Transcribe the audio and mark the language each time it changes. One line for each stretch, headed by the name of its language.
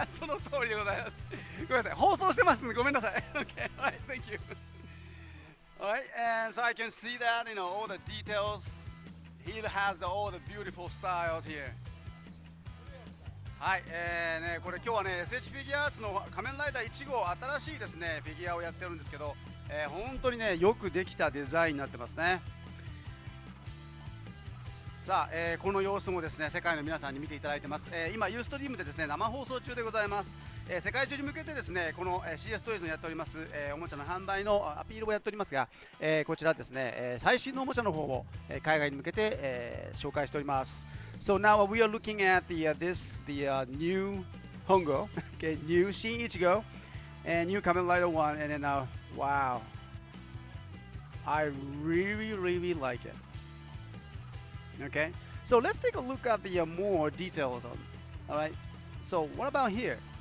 Japanese: その通りでございます。ごめんなさい。放送してますのでごめんなさい。
English: Okay, alright, thank you. Alright, and so I can see that, all the details. He has all the beautiful styles here.
Japanese: はい、これ今日はね S.H. フィギュアーツの仮面ライダー1号新しいですねフィギュアをやってるんですけど、本当にねよくできたデザインになってますね。さあ、この様子もですね世界の皆さんに見ていただいてます。今ユーストリームでですね生放送中でございます。世界中に向けてですねこの CSTOYS のやっております、おもちゃの販売のアピールをやっておりますが、こちらですね、最新のおもちゃの方を、海外に向けて、紹介しております。
English: So now we are looking at the new Hongo, okay, new Shin Ichigo, and new Kamen Rider 1, and then wow, I really like it. Okay, so let's take a look at the more details on. All right, so what about here?